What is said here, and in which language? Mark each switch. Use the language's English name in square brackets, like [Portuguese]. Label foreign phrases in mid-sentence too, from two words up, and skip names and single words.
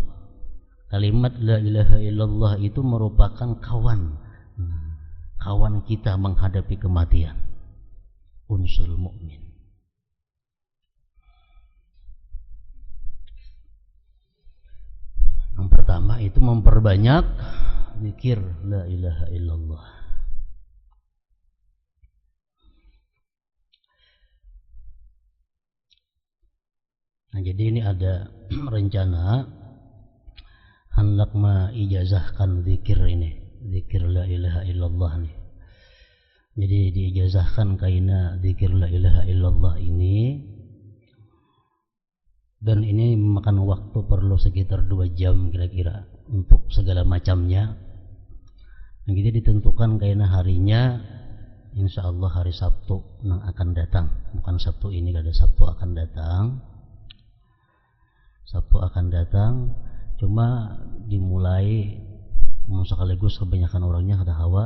[Indonesian] Kalimat [Arabic] لا إله إلا الله [Indonesian] itu merupakan kawan kita menghadapi kematian. [Arabic] أنس المؤمن. [Indonesian] Yang pertama itu memperbanyak zikir [Arabic] لا إله إلا الله. [Indonesian] Nah jadi ini ada rencana hendak mengijazahkan zikir ini, zikir [Arabic] لا إله إلا الله [Indonesian] nih. Jadi diijazahkan kaina zikir [Arabic] لا إله إلا الله [Indonesian] ini. Dan ini memakan waktu perlu sekitar 2 jam kira-kira untuk segala macamnya. Nah, jadi ditentukan kayaknya harinya, [Arabic] إن شاء الله [Indonesian] hari Sabtu yang akan datang. Bukan Sabtu ini, ada Sabtu akan datang. Sabtu akan datang, cuma dimulai sekaligus kebanyakan orangnya ada hawa.